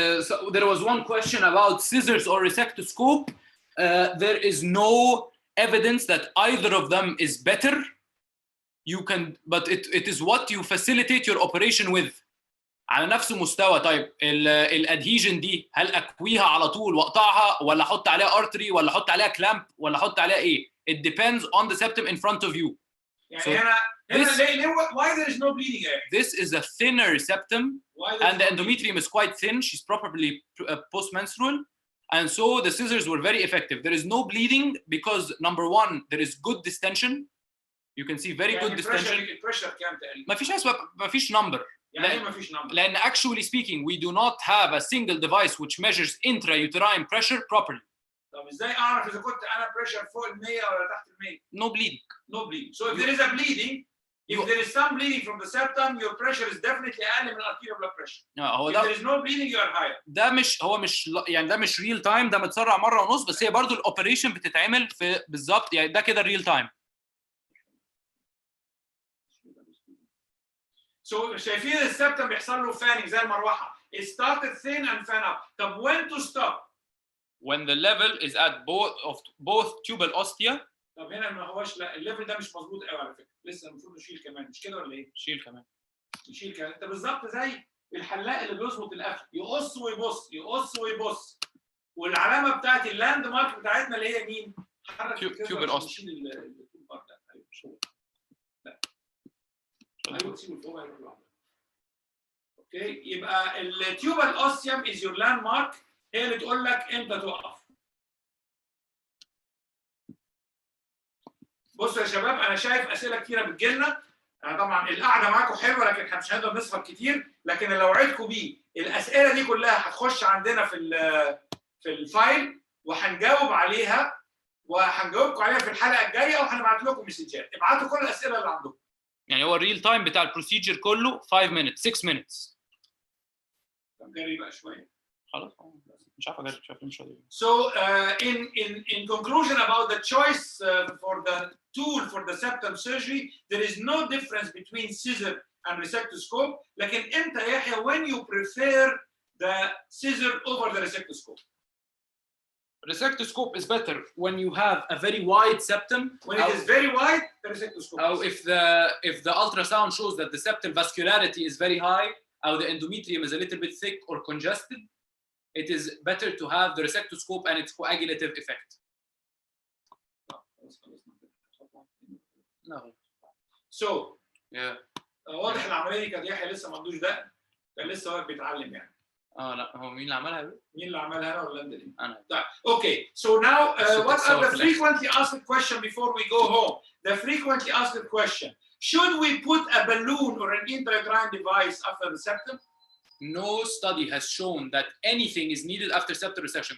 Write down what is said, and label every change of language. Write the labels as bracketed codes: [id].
[en] So there was one question about scissors or resectoscope. There is no evidence that either of them is better. You can, but it is what you facilitate your operation with. [ar] على نفس المستوى. طيب الادهيجن دي هل اكويها على طول واقطعها ولا احط عليها ارتري ولا احط عليها كلامب ولا احط عليها ايه؟ [en] It depends on the septum in front of you. يعني so هنا why there is no bleeding here? This is a thinner septum and the endometrium is quite thin. She's probably postmenstrual, and so the scissors were very effective. There is no bleeding because number one, there is good distension. You can see very good distension. [ar] Pressure كام تقريبا؟ ما فيش number. يعني ما فيش number. [en] لأن actually speaking, we do not have a single device which measures intrauterine pressure properly. [ar] طب ازاي اعرف اذا كنت انا بريشر فوق ال 100 ولا تحت ال 100؟ [en] No bleeding. No bleeding. So if there is a bleeding, if there is some bleeding from the septum, your pressure is definitely [ar] اقل من [en] arterial blood pressure. [ar] هو [en] if [ar] ده. [en] there is no bleeding, you are higher. [ar] ده مش يعني ده مش real time، ده متسرع مرة ونص، بس هي برضو الاوبريشن بتتعمل في بالظبط يعني ده كده real time. [en] So [ar] شايفين السبتم بيحصل له فانينج زي المروحة. [en] It started thin and fan up. [ar] طب [en] when to stop؟ when the level is at both tubal ostia. [ar] طب هنا ما هوش، لا الليفل ده مش مظبوط قوي على فكره، لسه المفروض نشيل كمان، مش كده ولا ايه؟ شيل كمان. نشيل كمان. انت بالظبط زي الحلاق اللي بيظبط القفل، يقص ويبص يقص ويبص، والعلامه بتاعت اللاند مارك بتاعتنا اللي هي مين؟ حرك تيوبال اوستيا. نشيل التوب بار ده. ايوه مش هو. لا ايوه سيبه فوق هيروح لوحده. اوكي، يبقى التيوبال اوستيوم از يور لاند مارك، هي اللي تقول لك امتى توقف. بصوا يا شباب، انا شايف اسئله كتيره بتجيلنا، انا طبعا القعده معاكم حلوه لكن احنا مش هنقدر نسهر كتير، لكن لو وعدكم بيه الاسئله دي كلها هتخش عندنا في الفايل وهنجاوب عليها، وهنجاوبكم عليها في الحلقه الجايه، وهنبعت لكم مسجات. ابعتوا كل الاسئله اللي عندكم. يعني هو الريل تايم بتاع البروسيجر كله [en] 5 minutes 6 minutes. [ar] طب جري بقى شويه. خلاص مش عارف اجرب، مش عارف مش هقدر. [en] So in conclusion about the choice for the tool for the septum surgery, there is no difference between scissor and resectoscope. [ar] لكن انت يا يحيى [en] when you prefer the scissor over the resectoscope? Resectoscope is better when you have a very wide septum. When it is very wide, the resectoscope. Or if the ultrasound shows that the septal vascularity is very high, or the endometrium is a little bit thick or congested, it is better to have the resectoscope and its coagulative effect. No. So yeah. [ar] واضح العمليه دي كانت يحيى لسه ما عندوش دقن، كان لسه واقف بيتعلم يعني. لا هو مين اللي عملها؟ مين اللي عملها انا ولا انت دي؟ انا. طيب اوكي. [en] So now what are the frequently asked question before we go home? The frequently asked question: should we put a balloon or an intrauterine device after the septum? No study has shown that anything is needed after septal resection.